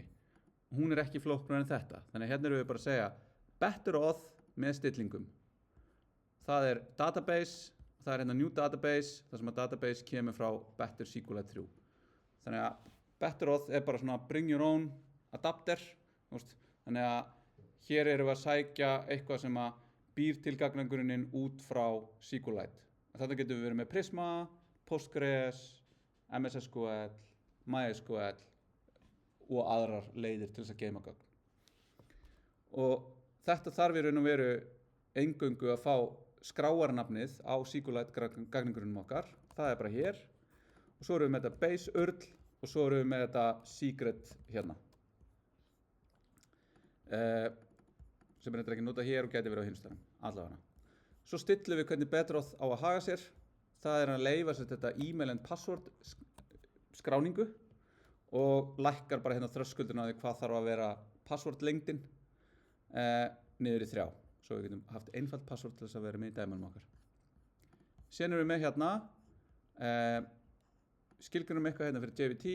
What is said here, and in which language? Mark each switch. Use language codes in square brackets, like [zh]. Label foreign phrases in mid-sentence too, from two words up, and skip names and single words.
[is] Hún er ekki flóknar en þetta. Þannig að hérna erum við bara að segja [en] better auth [is] með stillingum. Það er database, það er hérna [en] new database, [is] þar sem að database kemur frá Better SQLite 3. Þannig að [en] better auth [is] er bara svona [en] bring your own adapter. [is] Þannig að hér erum við að sækja eitthvað sem að býr til gagnagrunninn út frá SQLite. Þetta getur við verið með Prisma, Postgres, MS SQL, MySQL og aðrar leiðir til þess að geyma gögn. Og þetta þarf í raun og veru eingöngu að fá skráarnafnið á SQLite gagnagrunnum okkar. Það er bara hér. Og svo erum við með þetta [en] base URL [is] og svo erum við með þetta secret hérna. Sem er ekki notað hér og gæti verið á hinstæðum, allavega. Svo stillum við hvernig [en] better auth [is] á að haga sér. Það er að leyfa sér þetta [en] e-mail and password [is] skráningu og lækkar bara hérna þröskuldina á því hvað þarf að vera password lengdin niður í 3, svo við getum haft einfalt password til þess að vera með í dæmanum okkar. Síðan erum við með hérna skilgrunum eitthvað hérna fyrir JVT.